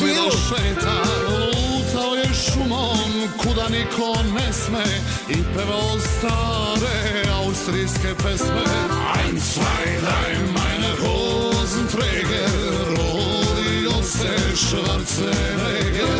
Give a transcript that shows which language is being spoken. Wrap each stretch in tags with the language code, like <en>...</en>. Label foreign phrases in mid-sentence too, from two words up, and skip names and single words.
<sr>Bilo šeta, lutao je šumom, kuda niko ne sme, i pevao stare austrijske pesme.</sr> <de>Ein, zwei, drei, meine Hosenträger,</de> <sr>rodio se Schwarzenegger.</sr>